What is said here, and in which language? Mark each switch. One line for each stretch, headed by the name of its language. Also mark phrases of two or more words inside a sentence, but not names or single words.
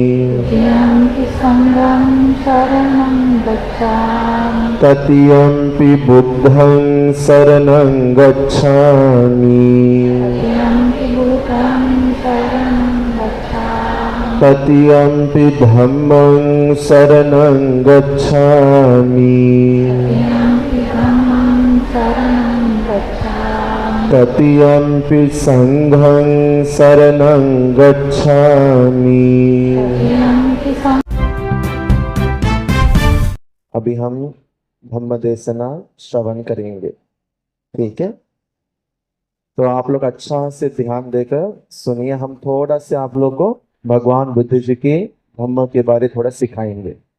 Pali: तृतीयम्पि बुद्धं शरणं गच्छामि तृतीयम्पि धम्मं शरणं गच्छामि तृतीयम्पि संघं शरणं गच्छामि।
Hindi: अभी हम धम्म देशना श्रवण करेंगे, ठीक है? तो आप लोग अच्छा से ध्यान देकर सुनिए। हम थोड़ा से आप लोग को भगवान बुद्ध जी के धम्म के बारे थोड़ा सिखाएंगे।